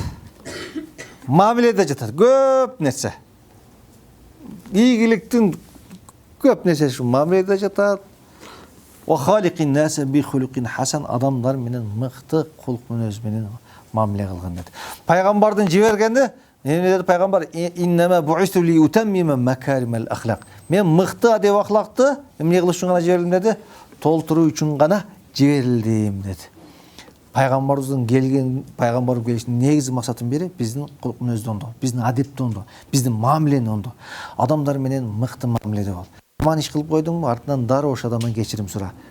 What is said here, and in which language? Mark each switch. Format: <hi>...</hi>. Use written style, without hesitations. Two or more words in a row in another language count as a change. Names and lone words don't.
<ky>Мамиледе жатат. Көп нерсе. Ийгиликтин көп нерсе ушул мамиледе жатат.</ky> <ar>وخالق الناس بخلق حسن,</ar> <ky>адамдар менен мыкты кулк мүнөз менен мамиле кылган dedi. Пайгамбардын жибергени эмне dedi пайгамбар?</ky> <ar>إنما بعثت لأتمم مكارم الأخلاق.</ar> <ky>Мен мыкты адеп ахлакты эмне кылыш үчүн гана жиберилдим dedi? Толтуруу үчүн гана жиберилдим dedi. Пайгамбарыбыздын пайгамбар келишинин негизи максатынын бири биздин кулк мүнөздү оңдоо, биздин адепти оңдоо, биздин мамилени оңдоо. Адамдар менен мыкты мамиледе бол. Жаман иш кылып койдуңбу, артынан дароо ошо адамдан кечирим сура.</ky>